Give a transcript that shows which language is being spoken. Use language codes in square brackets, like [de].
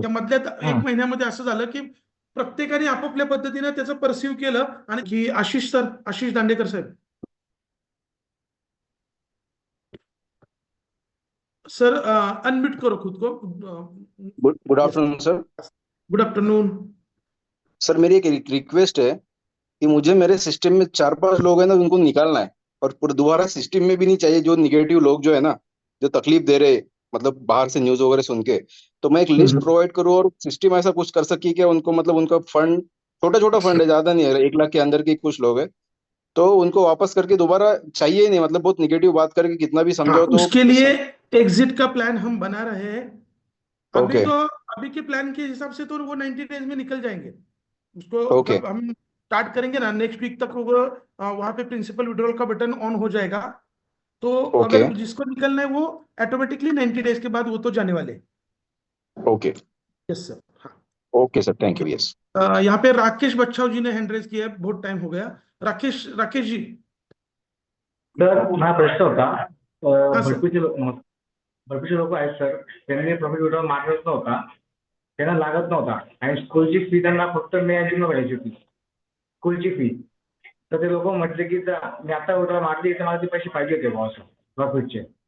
[mr] त्या मधल्या 1 महिन्यामध्ये असं झालं की प्रत्येकाने आपापल्या पद्धतीने त्याचं परसिव्ह केलं. आणि की आशिष दांडेकर साहेब सर, [hi] अनम्यूट करो खुद को। [en] Good afternoon sir. Good afternoon [hi] sir, मेरी एक रिक्वेस्ट है कि मुझे मेरे सिस्टम में 4-5 लोग हैं ना, उनको निकालना है और दोबारा सिस्टम में भी नहीं चाहिए। जो निगेटिव लोग जो है ना, जो तकलीफ दे रहे, मतलब बाहर से न्यूज वगैरह सुन के, तो मैं एक लिस्ट प्रोवाइड करूँ और सिस्टम ऐसा कुछ कर सकी कि उनको, मतलब उनका फंड छोटा फंड है, ज्यादा नहीं है, 1 लाख के अंदर के कुछ लोग है, तो उनको वापस करके दोबारा चाहिए ही नहीं। मतलब बहुत निगेटिव बात करके कितना भी समझाओ तो उसके लिए एग्जिट का प्लान हम बना रहे हैं अभी। [en] Okay. [hi] तो अभी के प्लान के हिसाब से तो वो 90 डेज में निकल जाएंगे। उसको [en] Okay. [hi] जब हम स्टार्ट करेंगे ना, नेक्स्ट वीक तक वो वहां पे प्रिंसिपल विड्रॉल का बटन ऑन हो जाएगा। तो [en] Okay. [hi] अगर जिसको निकलना है वो ऑटोमेटिकली 90 डेज के बाद वो तो जाने वाले। [en] Okay. Yes sir. हाँ, okay sir, thank you. Yes. [hi] यहाँ पे राकेश बच्चाव जी ने हैंड रेज किया है, बहुत टाइम हो गया। राकेश जी। [mr] सर माझा प्रश्न होता, [hi] हाँ सर। [mr] भरपूरचे लोक आहेत सर, त्यांनी प्रॉफिट विड्रॉल मारत नव्हता, त्यांना लागत नव्हता आणि स्कूलची फी त्यांना फक्त मे आणि जून भरायची होती, स्कूलची फी. तर ते लोक म्हटले की मी आता विड्रॉल मारली तर मला ते पैसे पाहिजे होते बॉस प्रॉफिटचे.